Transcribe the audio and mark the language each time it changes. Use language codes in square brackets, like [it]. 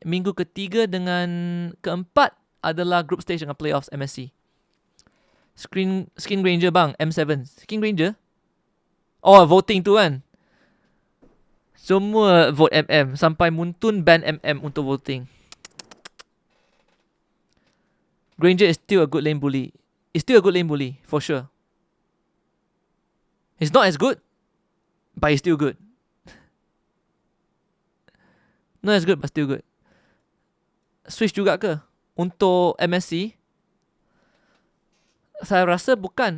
[ms] Minggu ketiga dengan keempat adalah group stage dengan playoffs MSC. Skin Ranger bang, M7. Skin Ranger? Oh, voting tu kan. Semua vote MM. Sampai Muntun ban MM untuk voting. [en] Granger is still a good lane bully. For sure. He's not as good, but he's still good. Not as good, but still good. [ms] Switch juga ke? Untuk MSC, saya rasa bukan.